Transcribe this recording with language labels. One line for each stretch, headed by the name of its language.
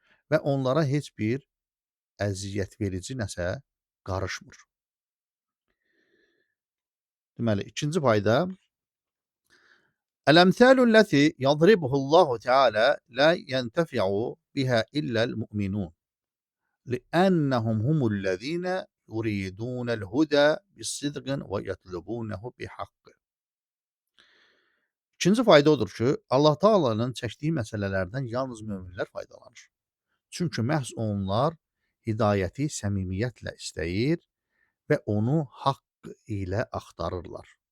Azerbaijani: Və onlara heç bir əziyyət verici nəsə qarışmır. Deməli, ikinci fayda
Arabic: Əl-əmsəlü ləti yadribuhullahu Teala la yentəfi'u biha illəl mu'minun. لأنهم هم الذين يريدون الهدى بالصدق ويطلبونه بحق.
Azerbaijani: İkinci fayda odur ki, Allah Taala'nın çəkdiyi məsələlərdən yalnız möminlər faydalanır. Çünki məhz onlar hidayəti səmimiyyətlə istəyir və onu haqq ilə axtarırlar.